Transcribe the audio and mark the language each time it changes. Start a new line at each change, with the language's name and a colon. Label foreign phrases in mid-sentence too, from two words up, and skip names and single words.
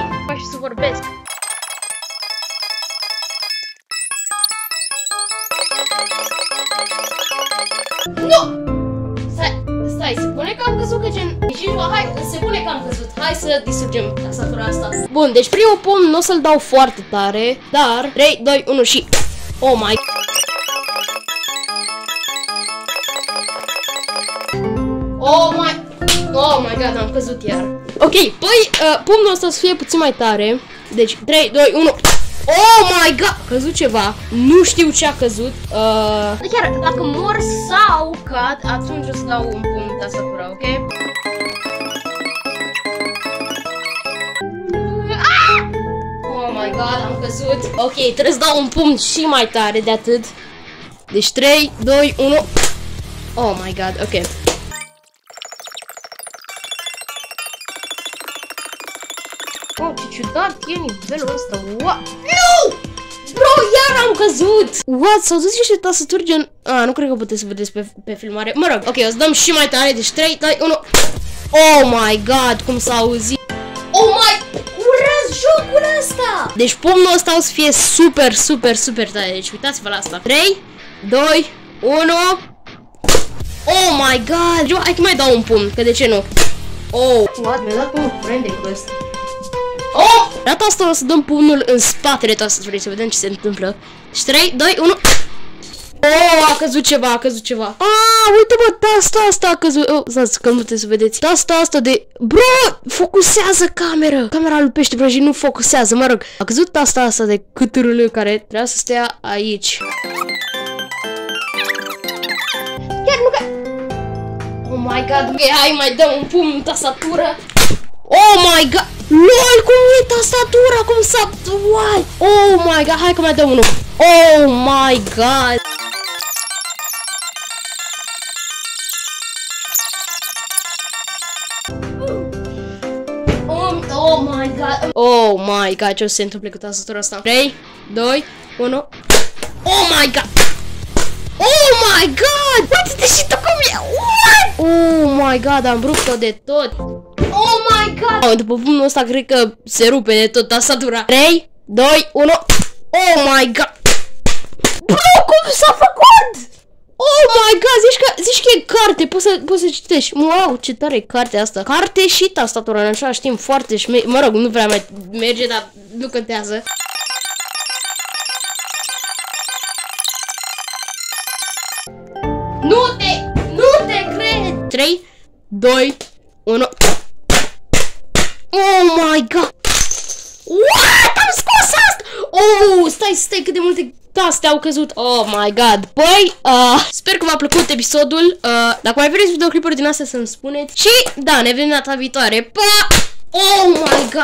Romanian: Faci să vorbesc. Nu! Stai, se pune că am căzut că gen... Hai, se pune că am căzut. Hai să distrugem tastatura asta. Bun, deci primul pumn nu o să-l dau foarte tare, dar 3, 2, 1 și...
English: Oh my... Oh my god,
Romanian: am căzut iar. Ok, păi, pumnul ăsta să fie puțin mai tare. Deci, 3, 2, 1...
English: Oh my god!
Romanian: A căzut ceva. Nu știu ce a căzut. Chiar, dacă mor sau cad, atunci o să dau un pumn de tastatura, ok?
English: Oh my god,
Romanian: am căzut. Ok, trebuie să dau un pumn și mai tare de atât. Deci 3, 2, 1.
English: Oh my god,
Romanian: ok. Oh, ce ciudat e nivelul ăsta. What? Nu! Bro, iar am căzut! What? S-au dus niște tastaturi gen... nu cred că puteți să vedeți pe filmare. Mă rog, ok, o să dăm și mai tare. Deci 3, 2, 1.
English: Oh my god,
Romanian: cum s-a auzit.
English: Oh my...
Romanian: Urăsc jocul ăsta! Deci pumnul ăsta o să fie super, super, super tare. Deci uitați-vă la asta. 3, 2, 1.
English: Oh my god!
Romanian: Hai că mai dau un pumn, că de ce nu?
English: Oh, what?
Romanian: Mi-a dat un friend cu ăsta. Oh! Data asta o să dăm pumnul în spatele tastaturii să vedem ce se întâmplă. Deci 3, 2, 1. Oh, a căzut ceva, a căzut ceva. Uite mă, tasta asta a căzut. Stați că nu puteți să vedeți. Tasta asta de... Bro, focusează camera. Camera lui Pește Vrăjit nu focusează, mă rog. A căzut tasta asta de câtârâlă care trebuia să stea aici. Chiar nu că...
English: Oh my god,
Romanian: ok, hai mai dăm un pumn în tastatură.
English: Oh my god!
Romanian: LOL, cum e tastatura? Cum s-a... What?
English: Oh my god,
Romanian: hai că mai dăm unul.
English: Oh my god! Oh my god! Oh my god,
Romanian: ce o să se întâmple cu tastatura asta? 3, 2, 1.
English: Oh my god! Oh my god!
Romanian: Uite-te și tu cum e!
English: What? Oh my god,
Romanian: am rupt-o de tot!
English: Oh my god!
Romanian: După pumnul ăsta cred că se rupe de tot tastatura. 3, 2, 1.
English: Oh my god!
Romanian: Bro, cum s-a făcut?
English: Oh my god,
Romanian: zici că e carte, poți să citești. Wow, ce tare e cartea asta. Carte și tastatura în același timp, foarte mă rog, nu prea mai merge, dar nu contează. Nu te cred! 3, 2, 1.
English: Oh my god! What?
Romanian: Am scos asta! Oh, stai, cât de multe taste au căzut.
English: Oh my god.
Romanian: Păi, sper că v-a plăcut episodul. Dacă mai vreți videoclipuri din astea să-mi spuneți. Și, da, ne vedem data viitoare.
English: Pa! Oh my god!